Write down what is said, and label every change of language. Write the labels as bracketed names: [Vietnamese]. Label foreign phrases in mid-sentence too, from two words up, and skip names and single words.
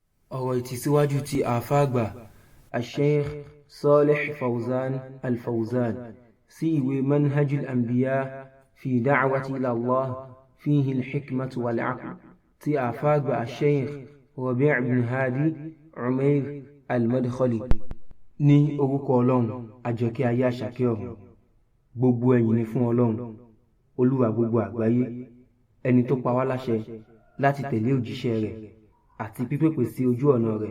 [Yoruba] ọ̀rọ̀ ìtìsíwájú ti àfá àgbà Shaykh Ṣāliḥ Fawzān al-Fawzān sí ìwé manhaj al-Anbiyaa fi da'wati illallah fihi al-hikmatu wal-'aql ti àfá àgbà Shaykh Rabi' ibn Hadi Umair al-Madkhali. Ní orúkọ Ọlọ́run àjọkẹ́ ayé àṣàkẹ́ ọ̀run, gbogbo ẹ̀yìn ni fún Ọlọ́run olúwa gbogbo àgbáyé, ẹni tó pa wá láṣẹ láti tẹ̀lé òjíṣẹ́ rẹ̀ àti pípèpè sí ojú ọ̀nà rẹ̀.